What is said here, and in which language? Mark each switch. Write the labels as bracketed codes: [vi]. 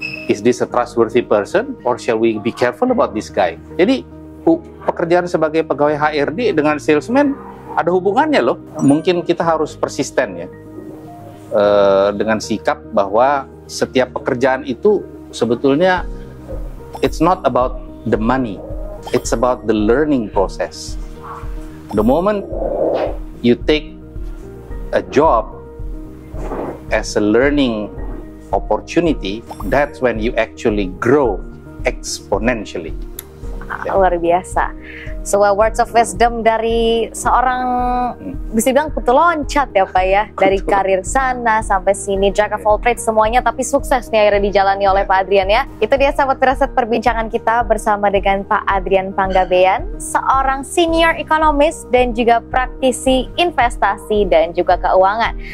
[en] Is this a trustworthy person or shall we be careful about this guy? [id] Jadi pekerjaan sebagai pegawai HRD dengan salesman ada hubungannya loh. Mungkin kita harus persisten ya, dengan sikap bahwa setiap pekerjaan itu sebetulnya [en] it's not about the money, it's about the learning process. The moment you take a job as a learning opportunity, that's when you actually grow exponentially. [id] Luar biasa. [en] So words of wisdom [id] dari seorang bisa bilang kutu loncat ya Pak ya, dari karir sana sampai sini, [en] jack of all trades [id] semuanya, tapi sukses nih akhirnya dijalani oleh Pak Adrian ya. Itu dia sahabat Firasat perbincangan kita bersama dengan Pak Adrian Panggabean, seorang senior ekonomis dan juga praktisi investasi dan juga keuangan.